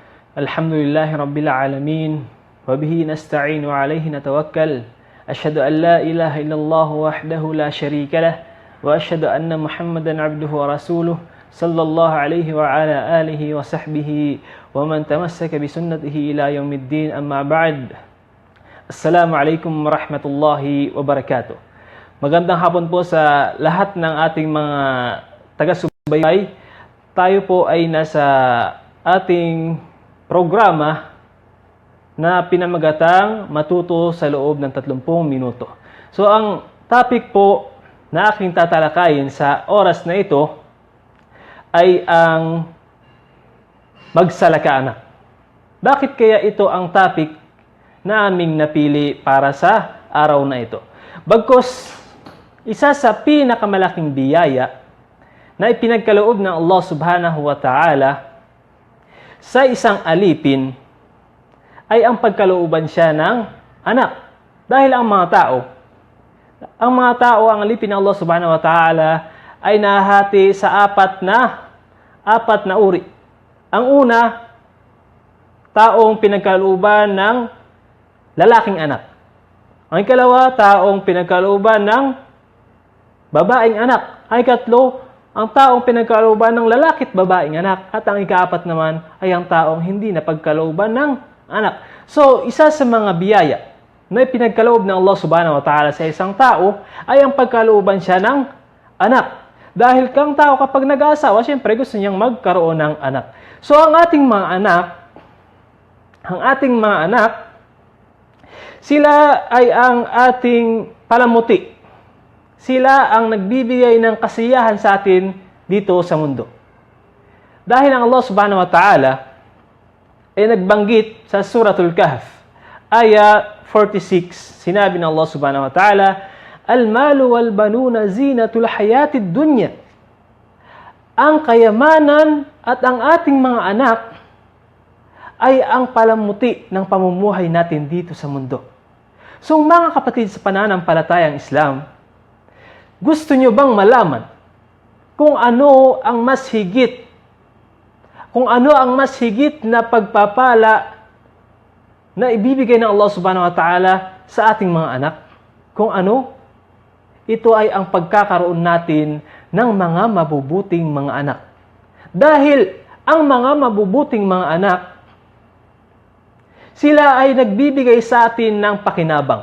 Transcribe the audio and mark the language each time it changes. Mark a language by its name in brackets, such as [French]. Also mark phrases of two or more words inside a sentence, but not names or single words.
[Arabic] الحمد لله رب العالمين وبه نستعين وعليه نتوكل أشهد أن لا إله إلا الله وحده لا شريك له وأشهد أن محمدا عبده ورسوله صلى الله عليه وعلى آله وصحبه ومن تمسك بسنته إلى يوم الدين أما بعد السلام عليكم ورحمة الله وبركاته. [Filipino] Magandang hapon po sa lahat ng ating mga taga-subaybay. Tayo po ay nasa ating programa na pinamagatang matuto sa loob ng 30 minuto. So ang topic po na aking tatalakayin sa oras na ito ay ang magsalakaanak. Bakit kaya ito ang topic na aming napili para sa araw na ito? Bagkus isa sa pinakamalaking biyaya na ipinagkaloob ng Allah [Arabic] سبحانه وتعالى [Filipino] sa isang alipin ay ang pagkalooban siya ng anak. Dahil ang mga tao, ang alipin ng Allah [Arabic] سبحانه وتعالى [Filipino] ay nahati sa apat na uri. Ang una, taong pinagkalooban ng lalaking anak. Ang ikalawa, taong pinagkalooban ng babaeng anak. Ang ikatlo, ang taong pinagkalooban ng lalaki at babaeng anak. At ang ikaapat naman ay ang taong hindi napagkalooban ng anak. So, isa sa mga biyaya na pinagkaloob ng Allah [Arabic] سبحانه وتعالى [Filipino] sa isang tao ay ang pagkalooban siya ng anak. Dahil kang tao kapag nag-aasawa, siyempre gusto niyang magkaroon ng anak. So, ang ating mga anak, sila ay ang ating palamuti. Sila ang nagbibigay ng kasiyahan sa atin dito sa mundo. Dahil ang Allah [Arabic] سبحانه وتعالى [Filipino] ay nagbanggit sa Suratul Kahf, ayah 46, sinabi ng Allah [Arabic] سبحانه وتعالى, المال والبنون زينة الحياة الدنيا. [Filipino] Ang kayamanan at ang ating mga anak ay ang palamuti ng pamumuhay natin dito sa mundo. So mga kapatid sa pananampalatayang Islam, gusto nyo bang malaman kung ano ang mas higit na pagpapala na ibibigay ng Allah [Arabic] سبحانه وتعالى [Filipino] sa ating mga anak? Kung ano? Ito ay ang pagkakaroon natin ng mga mabubuting mga anak. Dahil ang mga mabubuting mga anak, sila ay nagbibigay sa atin ng pakinabang.